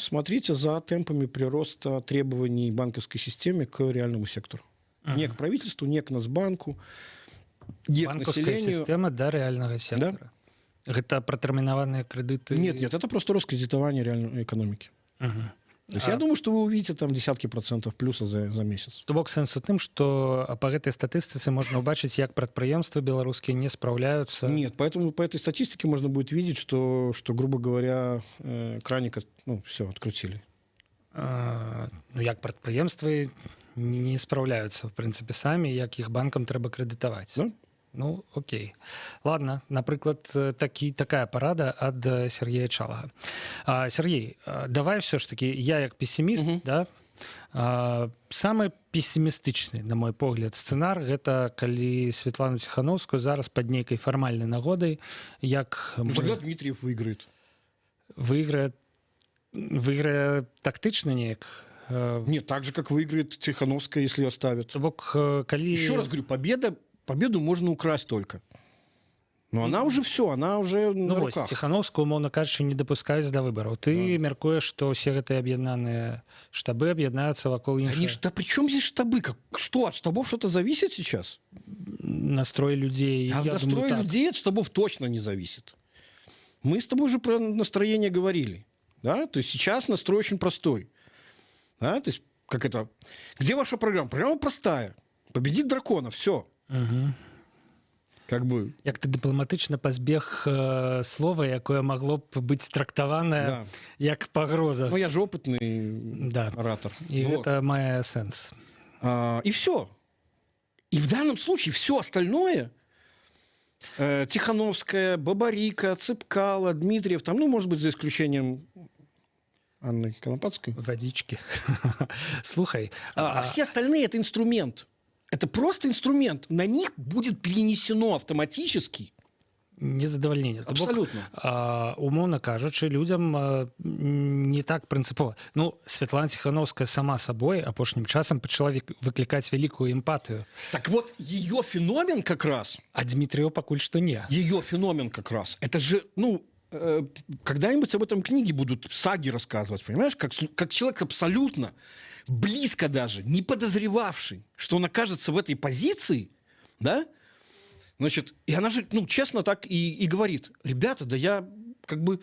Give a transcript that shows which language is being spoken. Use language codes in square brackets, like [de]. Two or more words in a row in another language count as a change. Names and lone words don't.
[ru] Смотрите за темпами прироста требований банковской системе к реальному сектору. Не к правительству, не к Нацбанку, не к Банковская населению. система до реального сектора. Да? Это протэрмінаваныя кредиты? Нет, это просто рост кредитования реальной экономики. То есть я думаю, что вы увидите там десятки процентов плюса за месяц. [be] То бок сэнс у тым, што па гэтай статыстыцы можна ўбачыць, як прадпрыемствы беларускія не спраўляюцца. [ru] Нет, поэтому по этой статистике можно будет видеть, что грубо говоря, краник, все, открутили. [be] Ну, як прадпрыемствы не спраўляюцца, в прынцыпе, самі, як іх банкам трэба крэдытаваць. [ru] Да? Ну, окей. [be] Ладно, напрыклад, такая парада ад Сергея Чалага. Сергей, [ru] давай все ж таки, [be] я як пессіміст, да, самы пессімістычны, на мой погляд, сцэнар гэта калі Светлану Ціхановскую зараз пад нейкай фармальнай нагодай, як [ru] тогда Дмитриев выиграет. [be] Выйграе тактычна неяк. [ru] Нет, так же, как выиграет Тихановская, если ее оставят. [be] То бок, калі... [ru] Еще раз говорю, победу можно украсть только. Но она уже все, она уже на руках. [be] Вось, Ціхановскую, умоўна кажучы, не дапускаюць да выбараў. Ты мяркуеш, што ўсе гэтыя аб'яднаныя штабы аб'яднаюцца вакол іншых. [ru] Да при чем здесь штабы? Что, от штабов что-то зависит сейчас? Настрой людей, я думаю, настрой так. людей от штабов точно не зависит. Мы с тобой уже про настроение говорили. Да? То есть сейчас настрой очень простой. Да? То есть, как это? Где ваша программа? Программа простая. Победить дракона, все. Как бы... [be] Як ты дыпламатычна пазбег слова, якое магло б быць трактаванае як пагроза. Ну, [ru] я же опытный оратор. И вот. Это [be] мае сэнс. [ru] И все. И в данном случае все остальное, Тихановская, Бабарика, Цыпкало, Дмитриев, там, ну, может быть, за исключением Анны Конопатской. Водички. Слухай. Все остальные — это инструмент. Это просто инструмент. На них будет перенесено автоматически незадавальненне. Абсолютно. [be] Умоўна кажучы, людям не так прынцыпова. Ну, Светлана Ціхановская [ru] сама собой [be] апошнім часам пачала выклікаць вялікую эмпатыю. [ru] Так вот, ее феномен как раз... [be] А Дмитриева пакуль што не. [ru] Ее феномен как раз. Это же, ну, когда-нибудь об этом книги будут, саги рассказывать, понимаешь? Как человек абсолютно, близко даже, не подозревавший, что он окажется в этой позиции, да? Значит, и она же, ну, честно так и говорит: ребята, да я как бы...